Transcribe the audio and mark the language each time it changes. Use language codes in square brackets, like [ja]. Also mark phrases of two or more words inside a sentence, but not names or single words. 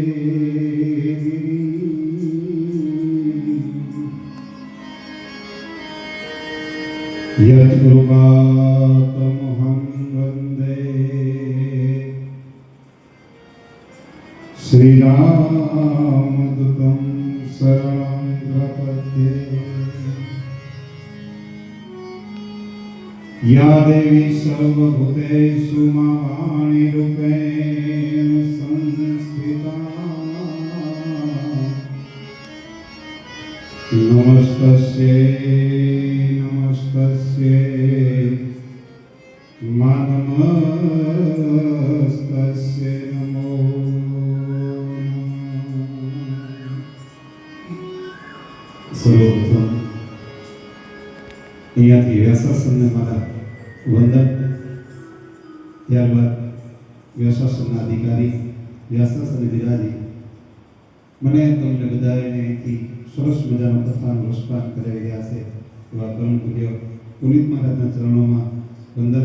[sa] યત્કૃપાતમહં વંદે શ્રીરામદૂतं શરણં પ્રપદ્યે. या देवी सर्वभूतेषु वाणीरूपेण संस्थिता नमस्तस्यै नमस्तस्यै नमस्तस्यै नमो [gu] સર્વપ્રથમ અહીંયાથી વ્યાસાસનને મારા વંદન, ત્યારબાદ વ્યાસાસનના અધિકારી વ્યાસાસન વિરાજી મને તમને બધાને અહીંથી સરસ મજાનો કથાનું રસપાન કરાવી રહ્યા છે એવા પરમ પૂજ્ય પુનિત મહારાજના ચરણોમાં વંદન.